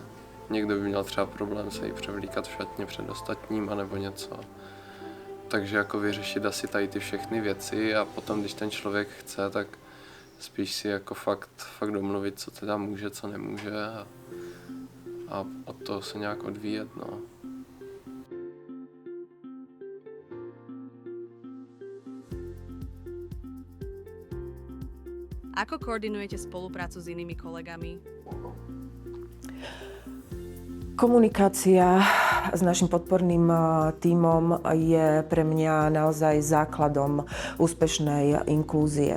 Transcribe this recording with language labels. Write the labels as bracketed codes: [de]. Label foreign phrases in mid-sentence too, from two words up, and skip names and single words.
[cs] Někdo by měl třeba problém se jí převlíkat v šatně před ostatním, anebo něco. Takže jako vyřešit asi tady ty všechny věci a potom, když ten člověk chce, tak spíš si jako fakt domluvit, co teda může, co nemůže a od toho se nějak odvíjet, no. [sk] Ako koordinujete spoluprácu s inými kolegami? Komunikácia s našim podporným tímom je pre mňa naozaj základom úspešnej inklúzie.